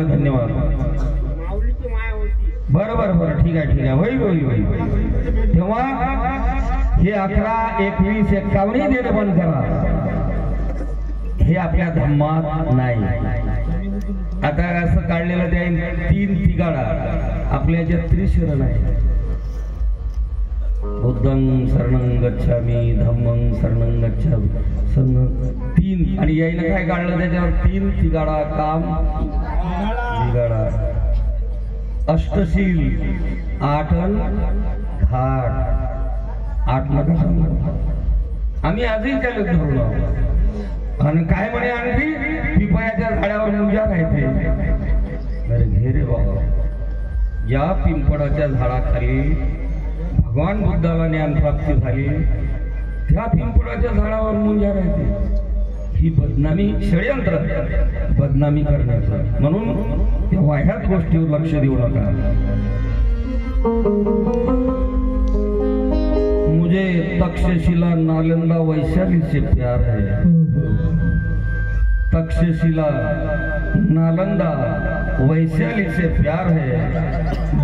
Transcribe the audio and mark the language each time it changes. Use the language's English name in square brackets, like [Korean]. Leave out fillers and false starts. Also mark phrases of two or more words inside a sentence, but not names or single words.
[Marathi] धन्यवाद. बरं ठीक आहे. होईल. तेव्हा हे 11, 21, 51 देणं बंद करा. हे आपल्या धम्मात नाही. आता असं काढलेलं त्या 3 तिगाडा आपल्या ज्या त्रिशरण आहे. [Pali] बुद्धं शरणं गच्छामी, धम्मं शरणं गच्छामी, [Marathi] संघ 3. आणि यायला काय काढलं त्याच्यावर 3 तिगाडा, काम तिगाडा, अष्टशील, 8 घाट. 8 नका सांगू, आम्ही आजही त्याला धरून. आणि काय म्हणे आणखी पिंपळाच्या झाडावर मुंजा राहते. अरे घे रे बाबा, या पिंपळाच्या झाडाखाली भगवान बुद्धाला ज्ञान प्राप्ती झाली, त्या पिंपळाच्या झाडावर मुंजा राहते. ही बदनामी, षडयंत्र बदनामी करण्याचं. म्हणून त्या वाह्यात गोष्टीवर लक्ष देऊ नका. [Hindi] मुझे तक्षशिला नालंदा वैशाली से प्यार है. तक्षशिला नालंदा वैशाली से प्यार है.